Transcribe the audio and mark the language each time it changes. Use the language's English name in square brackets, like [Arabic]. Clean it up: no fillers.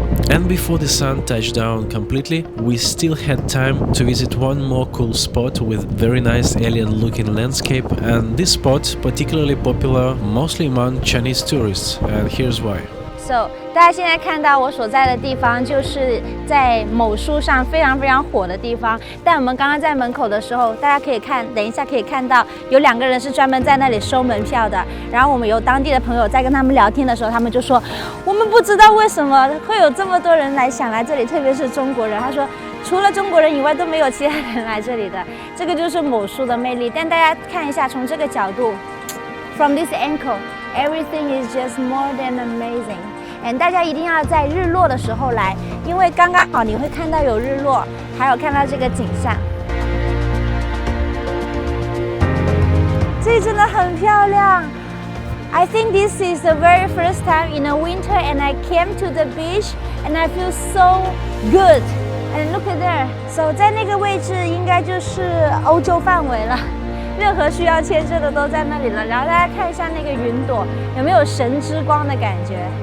[English] And before the sun touched down completely, we still had time to visit one more cool spot with very nice alien-looking landscape, and this spot particularly popular mostly among Chinese tourists, and here's why. [Chinese] So， 大家现在看到我所在的地方，就是在某书上非常火的地方。但我们刚刚在门口的时候，大家可以看，等一下可以看到有2个人是专门在那里收门票的。然后我们有当地的朋友在跟他们聊天的时候，他们就说，我们不知道为什么会有这么多人想来这里，特别是中国人。他说，除了中国人以外都没有其他人来这里的。这个就是某书的魅力。但大家看一下，从这个角度 ， [English] from this angle, everything is just more than amazing. [Chinese] 大家一定要在日落的时候来，因为刚刚好你会看到有日落，还有看到这个景象。这里真的很漂亮。 [English] I think this is the very first time in the winter and I came to the beach and I feel so good. And look at there. [Chinese] So 在那个位置应该就是欧洲范围了。任何需要签证的都在那里了。然后大家看一下那个云朵，有没有神之光的感觉？